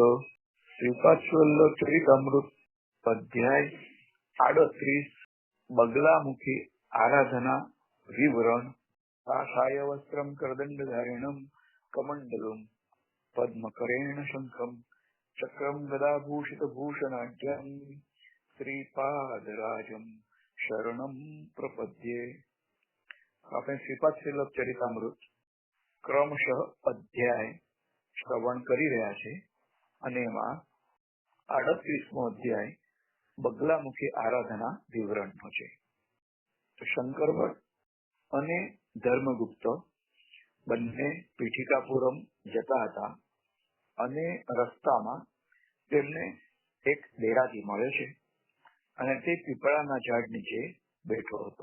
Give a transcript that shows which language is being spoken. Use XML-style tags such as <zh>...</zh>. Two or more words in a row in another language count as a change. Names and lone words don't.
<sa>श्रीपाद चरितामृत अध्याय 38 बगलामुखी आराधना विवरण। काषाय वस्त्रं करदंडधारिणं कमंडलम पद्मकरेण शंखम चक्रम गदाभूषित भूषणाढ्यं श्रीपादराजं शरणं प्रपद्ये।</sa> <gu>આપણે શ્રીપાદ ચરિતામૃત ક્રમશઃ અધ્યાય શ્રવણ કરી રહ્યા છે અને એમાં 38મો અધ્યાય બગલામુખી આરાધના વિવરણનો છે। તો શંકરવટ અને ધર્મગુપ્ત બંને પીઠિકાપુરમ જતા હતા અને રસ્તામાં તેમને એક ડેરાથી મળ્યો છે અને તે પીપળાના ઝાડ નીચે બેઠો હતો।</gu>